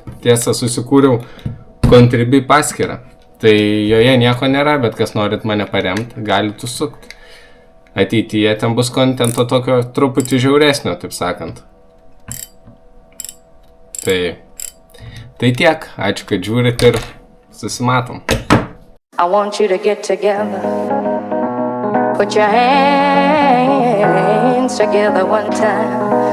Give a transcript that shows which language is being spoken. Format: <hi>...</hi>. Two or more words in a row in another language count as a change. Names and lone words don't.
<lt>Tiesa, susikūriau Contribui paskyrą. Tai joje nieko nėra, bet kas norit mane paremti, galit užsukti. Ateityje ten bus kontento tokio truputį žiauresnio, taip sakant. Tai tiek. Ačiū, kad žiūrit ir susimatom.</lt> <en>I want you to get together. Put your hands together one time.</en>